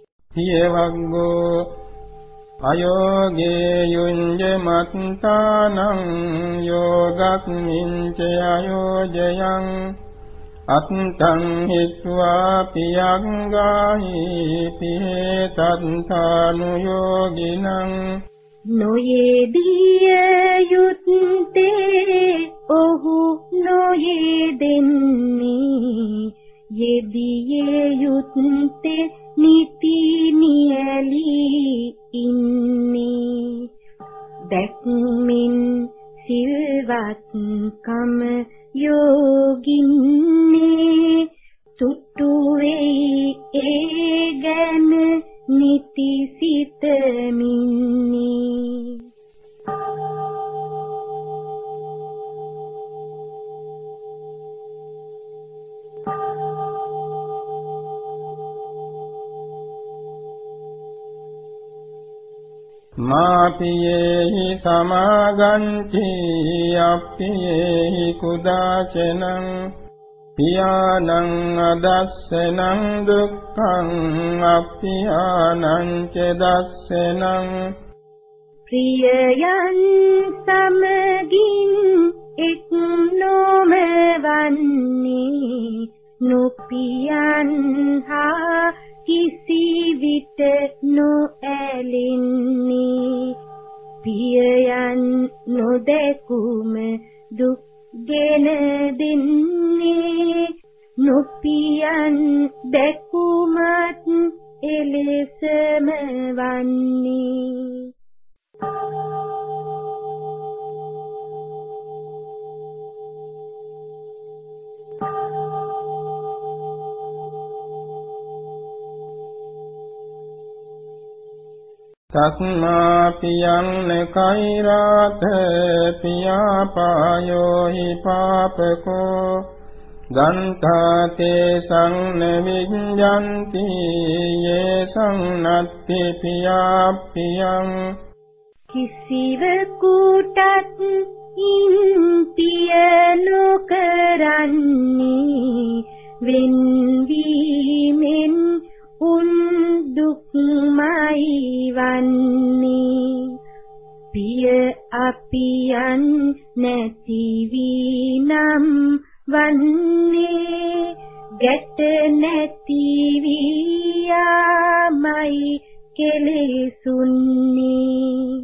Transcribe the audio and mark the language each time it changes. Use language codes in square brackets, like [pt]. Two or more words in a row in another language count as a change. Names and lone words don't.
[pi] හියවග්ගෝ අයෝගේ යුඤ්ජ මත්තානං යෝගක්මින්ච අයෝජයං අත්තං හිත්වා පියංගාහි පිහෙ තත්තානුයෝගිනං [si] නොයේදිය යුත්තේ ඔහු නොයෙදෙන්නේ යෙදියේ යුත්තේ නිති නියලී ඉන්නේ දැක්මින් සිල්වත්කම යෝගින්නේ තුට්ටු වෙයි ඒ ගැන නිති සිතමින්නේ [pi] මාපියේහි සමාගන්ති අප්පියේහි කුදාචනං පියානං අදස්සනං දුක්ඛං අප්පියානං ච දස්සනං [si] ප්‍රියයන් සමගින් එක් නොමවන්නේ නොපියන් හා කිසි විට නොඇලෙන්නේ පියයන් නොදැකුම දුක් ගෙන දෙන්නේ නොපියන් දැකුමත් එලෙසම වන්නේ [pi] තස්මා පියං නකෛරාත පියාපායෝ හි පාපකෝ ගන්ථාතේ සංනවිඤ්ඤන්ති යේ සංනත්ති පියාප්පියං [si] කිසිවෙකුටත් ඉන්පිය නොකරන්නේ වෙන්වීමෙන් උන් දුක්මයි වන්නේ පිය අපියන් නැති වීනම් වන්නේ ගැට නැති වියාමයි කෙලෙසුන්නේ